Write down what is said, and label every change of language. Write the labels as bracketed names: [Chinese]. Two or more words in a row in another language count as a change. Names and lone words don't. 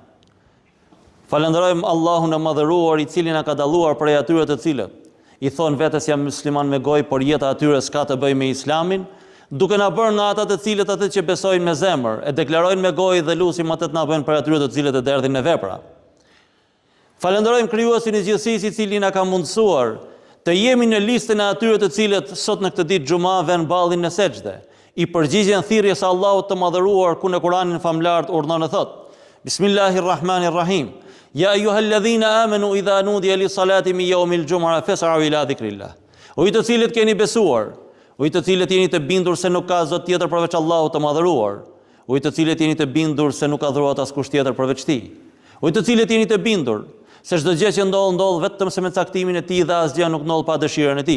[Albanian] Falënderojmë Allahun e madhëruar i cili na ka dalluar prej atyre të cilët i thonë vetes jam musliman me gojë, por jeta atyre s'ka të bëjë me Islamin, duke na bërë nga ata të cilët atë që besojnë me zemër, e deklarojnë me gojë dhe lusim atë të na bëjnë për atyre të cilët e derdhin në vepra. Falenderojmë krijuesin e gjithësisë i cili na ka mundësuar të jemi në listën e atyre të cilët sot në këtë ditë xuma vënë ballin në sejdë, i përgjigjen thirrjes së Allahut të madhëruar ku në Kur'anin famlar urdhon e thot: [Arabic] بسم الله الرحمن الرحيم. يا أيها الذين آمنوا إذا نودي للصلاة من يوم الجمعة فاسعوا إلى ذكر الله. [Albanian] O ju të cilët keni besuar, o ju të cilët jeni të bindur se nuk ka zot tjetër përveç Allahut të madhëruar, o ju të cilët jeni të bindur se nuk ka dhuruar askush tjetër përveç tij, o ju të cilët jeni të bindur se çdo gjë që ndodh vetëm se me caktimin e tij dhe asgjë nuk ndodh pa dëshirën e tij.